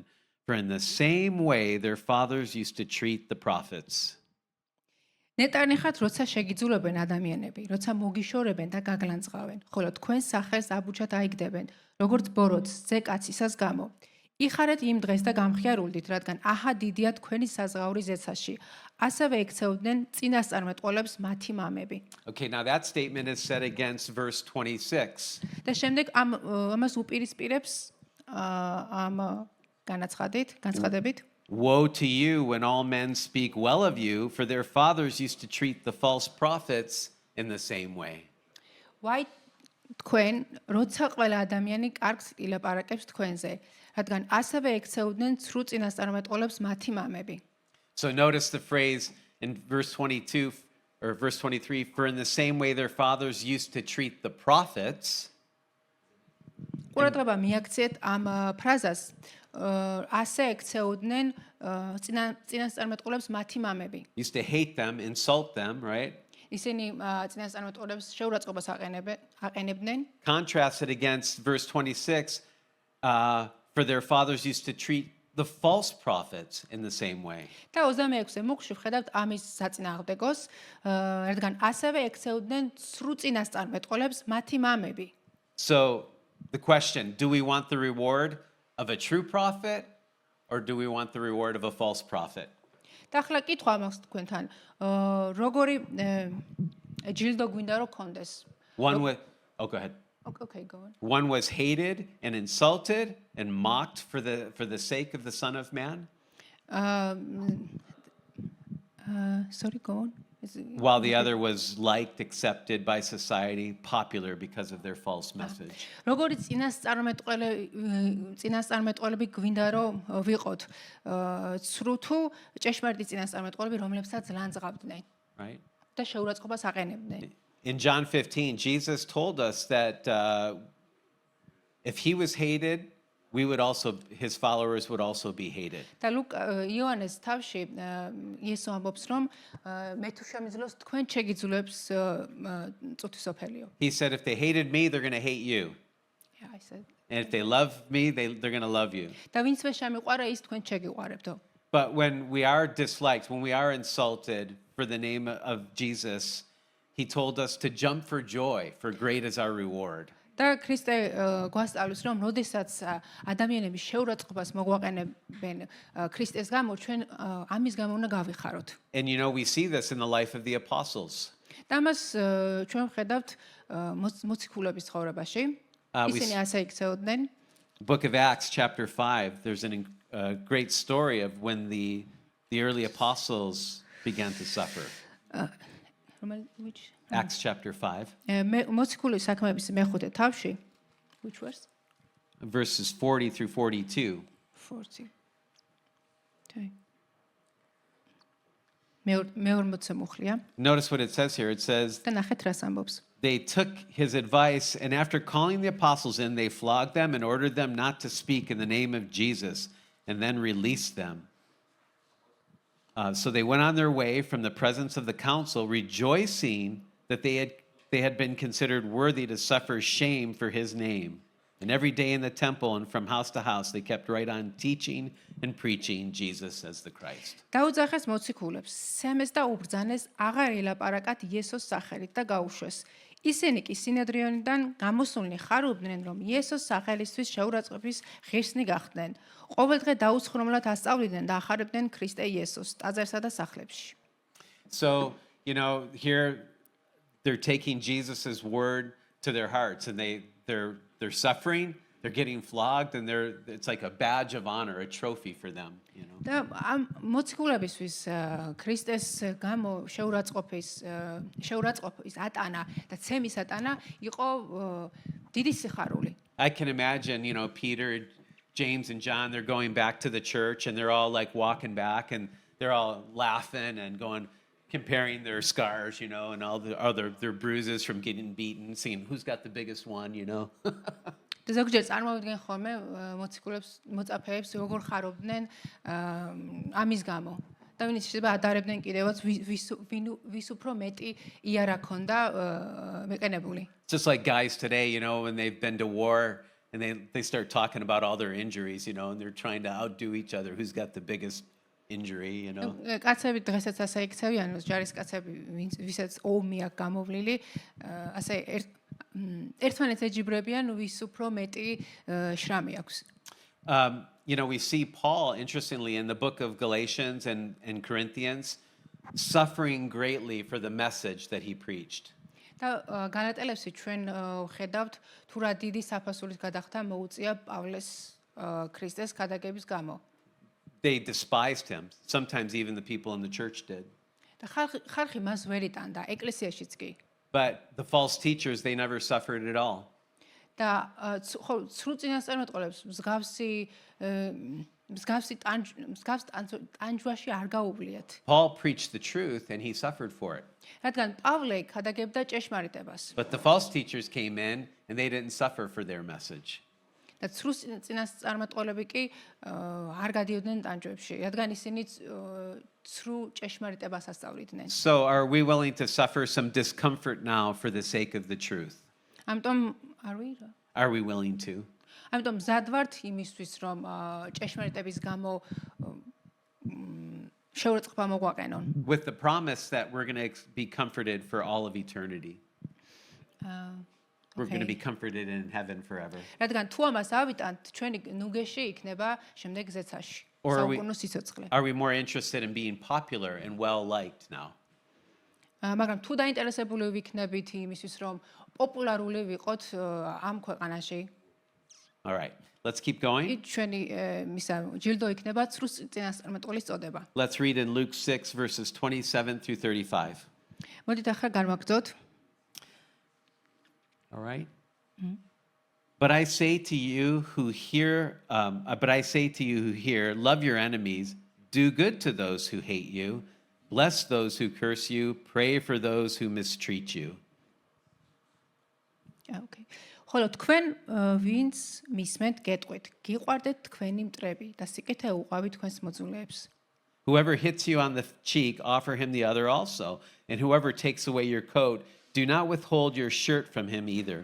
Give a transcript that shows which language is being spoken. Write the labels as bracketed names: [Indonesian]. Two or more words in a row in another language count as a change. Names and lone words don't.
[English] For in the same way their fathers used to treat the prophets. [Georgian] ნეტარნი ხართ, როცა შეგიძულებენ ადამიანები, როცა მოგიშორებენ და გაგლანძღავენ, ხოლო თქვენ სახელს აბუჩად აიგდებენ, როგორც ბოროტს ძე კაცისას გამო. იხარეთ იმ დღეს და გამხიარულდით, რადგან აჰა დიდია თქვენი საზღაური ზეცაში. ასევე ექცეოდნენ წინასწარმეტყველებს მათი მამები. [English] Okay, now that statement is set against verse 26. [Georgian] და შემდეგ ამას უპირისპირებს ამ განცხადებით. [English] Woe to you when all men speak well of you, for their fathers used to treat the false prophets in the same way. [Georgian] Why თქვენ როცა ყველა ადამიანი კარგს ილაპარაკებს თქვენზე, რადგან ასევე ექცეოდნენ ცრუ წინასწარმეტყველებს მათი მამები. [English] So notice the phrase in verse 22 or verse 23, for in the same way their fathers used to treat the prophets. [Georgian] ყურადღება მიაქციეთ ამ ფრაზას, ასე ექცეოდნენ წინასწარმეტყველებს მათი მამები. [English] Used to hate them, insult them, right? [Georgian] ისინი წინასწარმეტყველებს შეურაცხყოფას აყენებდნენ. [English] Contrast it against verse 26, for their fathers used to treat the false prophets in the same way. [Georgian] და 26-ე მუხში ვხედავთ ამის საწინააღმდეგოს, რადგან ასევე ექცეოდნენ ცრუ წინასწარმეტყველებს მათი მამები. [English] So the question, do we want the reward of a true prophet or do we want the reward of a false prophet? [Georgian] და ახლა კითხვა მაქვს თქვენთან, როგორი ჯილდო გვინდა რომ კონდეს? [English] One was, oh, go ahead. Okay, go on. One was hated and insulted and mocked for the sake of the Son of Man, Sorry, go on. while the other was liked, accepted by society, popular because of their false message. [Georgian] როგორი წინასწარმეტყველები გვინდა რომ ვიყოთ, ცრუ თუ ჭეშმარიტი წინასწარმეტყველები, რომლებსაც ლანძღავდნენ [English] Right? [Georgian] და შეურაცხყოფას აყენებდნენ. [English] In John 15, Jesus told us that if he was hated, his followers would also be hated. [Georgian] და იოანეს თავში იესო ამბობს რომ მე თუ შემიძლოს თქვენ შეგიძლებს წუთისოფელიო. [English] He said, if they hated me, they're going to hate you. Yeah, I said. And if they love me, they're going to love you. [Georgian] და ვინც მე შემიყვარა, ის თქვენ შეგიყვარებდო. [English] But when we are disliked, when we are insulted for the name of Jesus, he told us to jump for joy, for great is our reward. [Georgian] და ქრისტე გვასწავლის რომ როდესაც ადამიანები შეურაცხყოფას მოგვაყენებენ ქრისტეს გამო, ჩვენ ამის გამო უნდა გავიხაროთ. [English] And we see this in the life of the apostles. [Georgian] და მას ჩვენ ვხედავთ მოციქულების ცხოვრებაში. ისინი ასე იქცეოდნენ. [English] Book of Acts, chapter 5, there's a great story of when the early apostles began to suffer. Which? Acts chapter 5, [Georgian] მოციქული საქმეების მეხუთე თავში, [English] which verse? verses 40 through 42. 40. [Georgian] Okay. მეორმოცე მუხლია. [English] Notice what it says here. It says, [Georgian] და ნახეთ რას ამბობს. [English] they took his advice, and after calling the apostles in, they flogged them and ordered them not to speak in the name of Jesus, and then released them. So they went on their way from the presence of the council, rejoicing that they had been considered worthy to suffer shame for his name. And every day in the temple and from house to house, they kept right on teaching and preaching Jesus as the Christ. [Georgian] დაუძახეს მოციქულებს, სემეს და უბრძანეს აღარ ელაპარაკათ იესოს სახელით და გაუშვეს. ისინი კი სინედრიონიდან გამოსულნი ხარობდნენ, რომ იესოს სახელისთვის შეურაცხყოფის ღირსნი გახდნენ. ყოველდღე დაუცხრომლად ასწავლიდნენ და ახარებდნენ ქრისტე იესოს ტაძარსა და სახლებში. [English] So, here they're taking Jesus' word to their hearts, and they're suffering, they're getting flogged, and it's like a badge of honor, a trophy for them. [Georgian] და ამ მოციქულებისთვის ქრისტეს გამო შეურაცხყოფის ატანა და ცემის ატანა იყო დიდი სიხარული. [English] I can imagine, Peter, James, and John, they're going back to the church, and they're all like walking back, and they're all laughing and comparing their scars, and all their bruises from getting beaten, seeing who's got the biggest one, [Georgian] და ზოგჯერ წარმოვიდგენ ხოლმე მოციქულებს, მოწაფეებს როგორ ხარობდნენ ამის გამო. და ვინც შეიძლება ადარებდნენ კიდევაც ვის უფრო მეტი იარა ქონდა მიყენებული. [English] Just like guys today, when they've been to war and they start talking about all their injuries, and they're trying to outdo each other, who's got the biggest injury, [Georgian] კაცები დღესაც ასე იქცევიან, ჯარისკაცები, ვისაც ომი აქვს გამოვლილი, ასე ერთმანეთს ეჯიბრებიან, ვის უფრო მეტი შრამი აქვს. [English] We see Paul, interestingly, in the book of Galatians and Corinthians, suffering greatly for the message that he preached. [Georgian] და გალატელებში ჩვენ ვხედავთ თუ რა დიდი საფასურის გადახდა მოუწია პავლეს ქრისტეს ქადაგების გამო. [English] they despised him. Sometimes even the people in the church did. [Georgian] და ხალხი მას ვერ იტანდა, ეკლესიაშიც კი. [English] But the false teachers, they never suffered at all. [Georgian] და ხო სრულ წინასწარმეტყველებს მსგავსი ტანჯვაში არ გაუვლიათ. [English] Paul preached the truth and he suffered for it. [Georgian] რადგან პავლე ქადაგებდა ჭეშმარიტებას. [English] But the false teachers came in and they didn't suffer for their message. [Georgian] და სრულ წინასწარმეტყველები კი არ გადიოდნენ ტანჯვებში, რადგან ისინი სრულ ჭეშმარიტებას ასწავლიდნენ. [English] So are we willing to suffer some discomfort now for the sake of the truth? [Georgian] ამიტომ [English] Are we willing to? [Georgian] ამიტომ მზად ვართ იმისთვის, რომ ჭეშმარიტების გამო შეურაცხყოფა მოგვაყენონ. [English] With the promise that we're going to be comforted for all of eternity. We're going to be comforted in heaven forever. [Georgian] რადგან თუ ამას ავიტანთ, ჩვენი ნუგეში იქნება შემდეგ ზეცაში. [English] Or [Georgian] საუკუნო სიცოცხლე. [English] are we more interested in being popular and well liked now? [Georgian] მაგრამ თუ დაინტერესებული ვიქნებით იმისთვის, რომ პოპულარული ვიყოთ ამ ქვეყანაში, [English] All right, let's keep going. [Georgian] ჩვენი ჯილდო იქნება სრულ წინასწარმეტყველის წოდება. [English] Let's read in Luke 6, verses 27 through 35. [Georgian] მოდით ახლა განვაგრძოთ. [English] All right. But I say to you who hear, love your enemies, do good to those who hate you, bless those who curse you, pray for those who mistreat you. Okay. [Georgian] ხოლო თქვენ ვინც მისმენთ გეტყვით, გიყვარდეთ თქვენი მტრები და სიკეთე უყავით თქვენს მოძულეებს. [English] Whoever hits you on the cheek, offer him the other also, and whoever takes away your coat, do not withhold your shirt from him either.